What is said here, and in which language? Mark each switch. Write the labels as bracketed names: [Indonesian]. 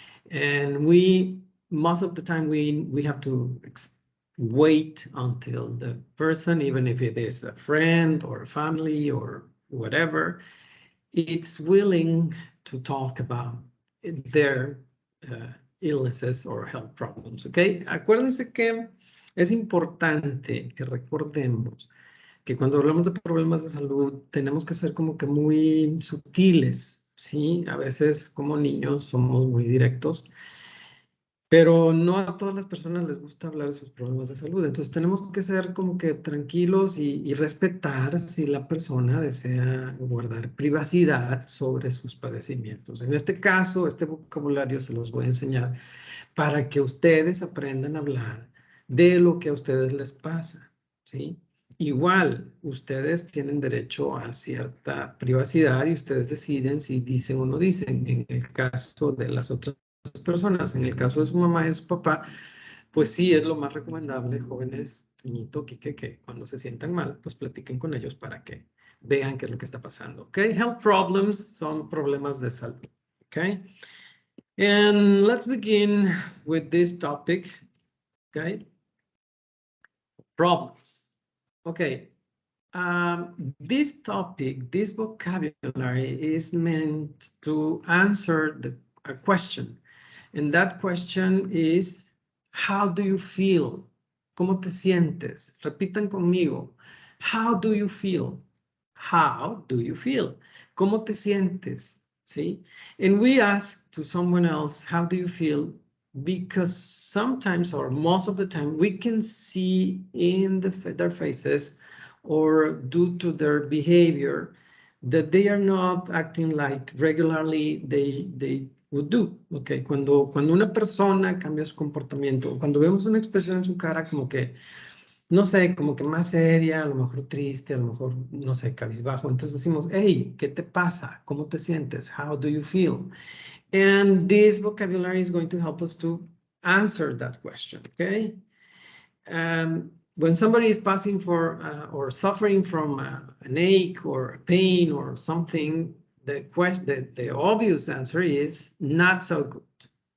[English] And most of the time, we have to wait until the person, even if it is a friend or a family or whatever, it's willing to talk about their illnesses or health problems, okay? [Spanish] Acuérdense que es importante que recordemos que cuando hablamos de problemas de salud tenemos que ser como que muy sutiles, ¿sí? A veces como niños somos muy directos, pero no a todas las personas les gusta hablar de sus problemas de salud. Entonces tenemos que ser como que tranquilos y respetar si la persona desea guardar privacidad sobre sus padecimientos. En este caso, este vocabulario se los voy a enseñar para que ustedes aprendan a hablar de lo que a ustedes les pasa, ¿sí? Igual, ustedes tienen derecho a cierta privacidad y ustedes deciden si dicen o no dicen. En el caso de las otras personas, en el caso de su mamá y de su papá, pues sí es lo más recomendable, jóvenes, Toñito, Quique, que cuando se sientan mal, pues platiquen con ellos para que vean qué es lo que está pasando, ¿ok? Health problems son problemas de salud, ¿ok? [English] And let's begin with this topic, okay? Problems. Okay, this topic, this vocabulary is meant to answer a question. And that question is, how do you feel? [Spanish] ¿Cómo te sientes? Repitan conmigo. [English] How do you feel? How do you feel? [Spanish] ¿Cómo te sientes? [English] See? And we ask to someone else, how do you feel? Because sometimes, or most of the time, we can see in their faces or due to their behavior that they are not acting like regularly they would do. [Spanish] Okay, cuando una persona cambia su comportamiento, cuando vemos una expresión en su cara como que no sé, como que más seria, a lo mejor triste, a lo mejor, no sé, cabizbajo. Entonces decimos, hey, ¿qué te pasa? ¿Cómo te sientes? [English] How do you feel? And this vocabulary is going to help us to answer that question, okay? When somebody is passing for or suffering from an ache or a pain or something, the obvious answer is not so good.